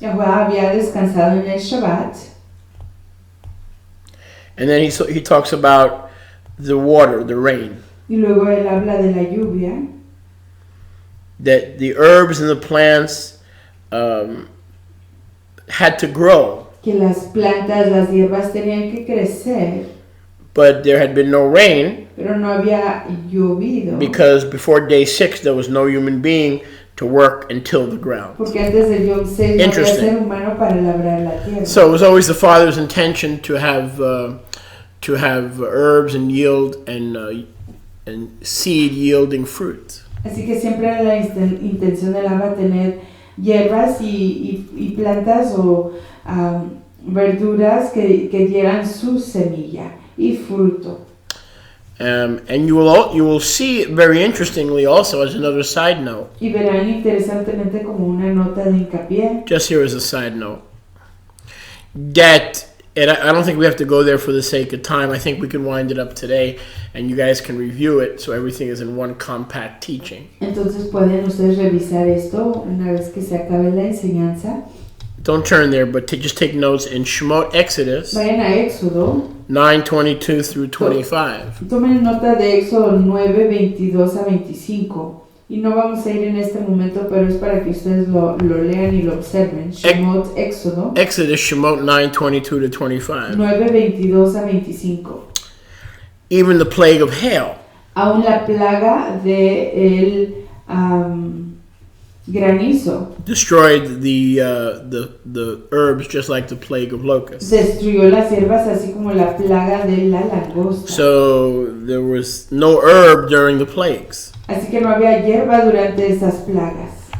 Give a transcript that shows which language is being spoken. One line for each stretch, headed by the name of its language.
Spanish: Yahweh había descansado en el Shabbat.
English: and then he talks about the water, the rain,
Spanish: Y luego él habla de la lluvia.
English: that the herbs and the plants had to grow,
Spanish: Que las plantas, las hierbas tenían que crecer.
English: but there had been no rain
Spanish: Pero no había llovido.
English: because before day 6 there was no human being to work and till the ground.
Spanish: Porque antes del día 6 no había
English: Interesting.
Spanish: ser humano para labrar la tierra.
English: So it was always the Father's intention to have herbs and yield and seed yielding fruit.
Spanish: Así que siempre era la intención del Abba tener hierbas y plantas o verduras que dieran su semilla y fruto.
English: And you will see it very interestingly also as another side note.
Spanish: Y verán interesantemente como una nota de hincapié
English: Just here as a side note, that And I don't think we have to go there for the sake of time. I think we can wind it up today, and you guys can review it so everything is in one compact teaching.
Spanish: Entonces pueden ustedes revisar esto una vez que se acabe la enseñanza.
English: Don't turn there, but just take notes in Shemot Exodus
Spanish: Vayan a Éxodo.
English: 9:22 through 25.
Spanish: Tomen nota de Éxodo 9, 22 a 25. Y no vamos a ir en este momento, pero es para que ustedes lo lean y lo observen. Shemot, Éxodo.
English: Exodus, Shemot 9:22 to 25.
Spanish: 9, 22 a 25.
English: Even the plague of hail.
Spanish: Aún la plaga de granizo
English: Destroyed the herbs just like the plague of locusts.
Spanish: destruyó las hierbas así como la plaga de la langosta.
English: So there was no herb during the plagues.
Spanish: Así que no había hierba durante esas plagas.